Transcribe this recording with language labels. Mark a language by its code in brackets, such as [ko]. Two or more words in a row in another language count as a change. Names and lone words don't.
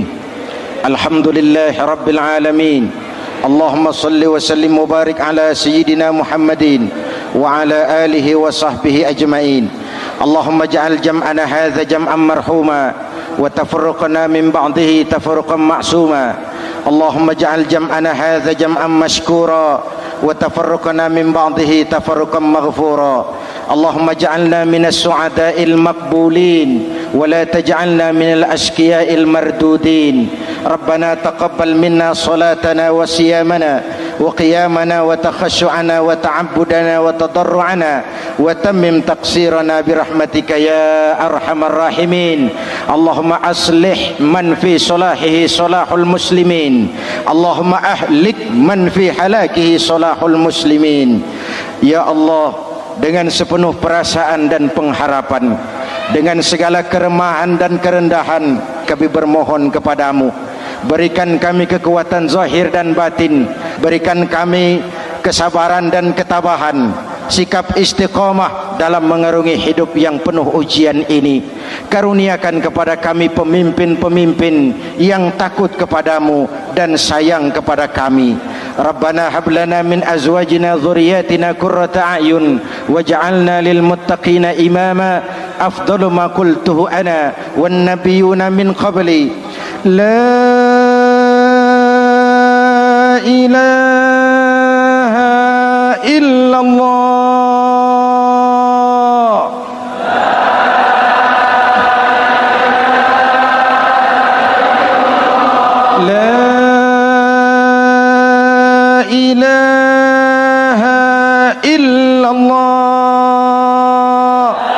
[ar] الحمد لله رب العالمين. اللهم صل وسلم مبارك على سيدنا محمد وعلى آله وصحبه أجمعين. اللهم اجعل جمعنا هذا جمعا مرحوما وتفرقنا من بعده تفرقا معصوما. اللهم اجعل جمعنا هذا جمعا مشكورا وتفرقنا من بعده تفرقا مغفورا. اللهم اجعلنا من السعداء المقبولين ولا تجعلنا من الأشقياء المردودين. ربنا تقبل منا صلاتنا وصيامنا وقيامنا وتخشعنا وتعبدنا وتضرعنا وتمم تقصيرنا برحمتك يا أرحم الراحمين. اللهم أصلح من في صلاحه صلاح المسلمين. اللهم أهلك من في هلاكه صلاح المسلمين. يا الله, [id] dengan sepenuh perasaan dan pengharapan, dengan segala keremahan dan kerendahan, kami bermohon kepadamu, berikan kami kekuatan zahir dan batin, berikan kami kesabaran dan ketabahan, sikap istiqamah dalam mengarungi hidup yang penuh ujian ini. Karuniakan kepada kami pemimpin-pemimpin yang takut kepadamu dan sayang kepada kami. [ar] ربنا هب لنا من أزواجنا ذرياتنا قرة أعين واجعلنا للمتقين إماما. أفضل ما قلته أنا والنبيون من قبلي. لا إله إلا الله. إله إلا الله.